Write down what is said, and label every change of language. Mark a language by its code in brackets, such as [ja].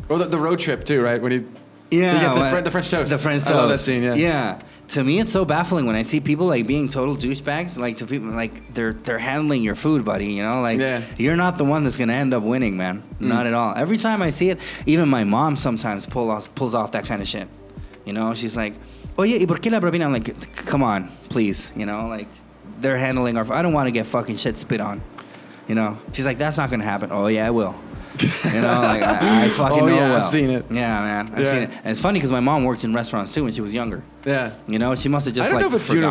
[en] Or the road trip too, right? When he gets the French toast. The French toast. I love that scene. Yeah. Yeah. To me, it's so baffling when I see people like being total douchebags. Like to people, like they're handling your food, buddy. You know, like you're not the one that's gonna end up winning, man. Not at all. Every time I see it, even my mom sometimes pulls off that kind of shit. You know, she's like, [es] "Oye, ¿y por qué la propina?" [en] I'm like, "Come on, please." You know, like they're handling our. I don't want to get fucking shit spit on. You know, she's like, "That's not gonna happen." Oh yeah, it will. You know, like I fucking know well. I've seen it. Yeah, man, I've seen it. And it's funny because my mom worked in restaurants too when she was younger. Yeah. You know, she must have just. I don't know if it's forgotten.